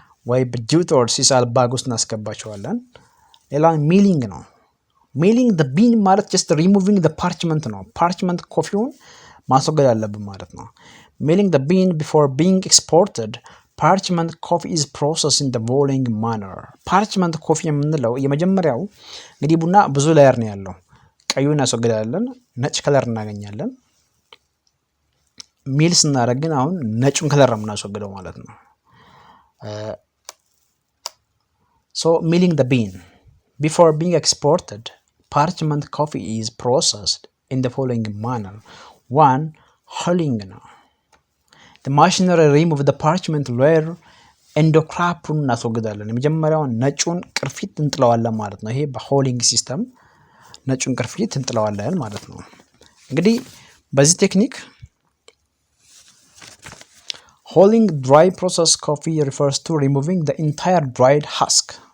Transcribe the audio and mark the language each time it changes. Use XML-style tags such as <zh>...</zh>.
<am>ወይ በጂኦተርማል ባግ ውስጥ እናስገባቸዋለን። ሌላ ሚሊንግ ነው። ሚሊንግ the bean ማለት</am> <en>just removing the parchment</en> <am>ነው። parchment ኮፊውን ማስወገድ አለብን ማለት ነው።</am> <en>milling the bean before being exported, parchment coffee is processed in the following manner።</en> <am>parchment coffee የምንለው የመጀመሪያው እንግዲህ ቡና ብዙ ላየር ነው ያለው። ቀዩን እናስወግዳለን፣ ነጭ ከለር እናገኛለን። ሚል ስናደርግ ግን አሁን ነጩን ከለር ነው የምናስወግደው ማለት ነው።</am> <en>So milling the bean. Before being exported, parchment coffee is processed in the following manner. 1. Hulling. The machinery remove the parchment layer</en> <am>ኤንዶክራፑን እናስወግዳለን። የመጀመሪያውን ነጩን ቅርፊት እንጥለዋለን ማለት ነው። ይሄ በሆሊንግ ሲስተም ነጩን ቅርፊት እንጥለዋለን ማለት ነው። እንግዲህ በዚህ ቴክኒክ</am> <en>holding dry processed coffee refers to removing the entire dried husk.</en>